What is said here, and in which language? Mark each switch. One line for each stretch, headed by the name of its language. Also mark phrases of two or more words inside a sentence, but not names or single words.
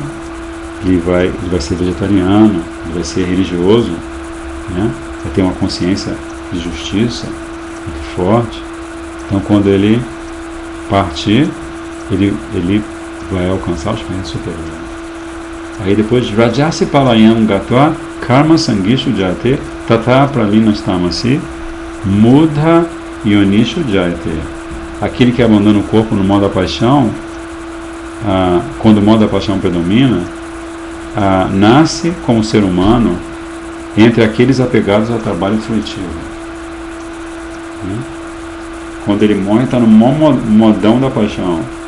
Portuguese: Ele vai ser vegetariano, ele vai ser religioso, né? Vai ter uma consciência de justiça muito forte. Então, quando ele partir, ele vai alcançar os planetas superiores. Aí depois,
Sanskrit: Rajasi Palayam Gatva Karma Sangishu Jate Tata Pralinastamasi Mudha Yonishu Jate.
Portuguese: Aquele que abandona o corpo no modo da paixão, quando o modo da paixão predomina, nasce como ser humano entre aqueles apegados ao trabalho fruitivo. Né? Quando ele morre, está no modão da paixão.